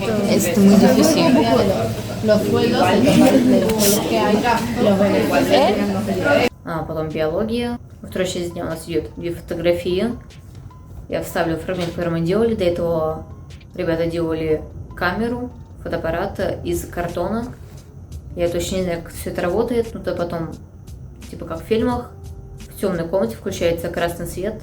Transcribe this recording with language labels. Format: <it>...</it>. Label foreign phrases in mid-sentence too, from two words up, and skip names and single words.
<es>Es muy difícil. Los sueldos que hay, los beneficios.</es> <ru>Потом биология. Во второй части дня у нас идет 2 фотографии. Я вставлю фрагмент, который мы делали. До этого ребята делали камеру, фотоаппарат из картона. Я точно не знаю, как все это работает. Но то потом, типа как в фильмах, в темной комнате включается красный свет.</ru>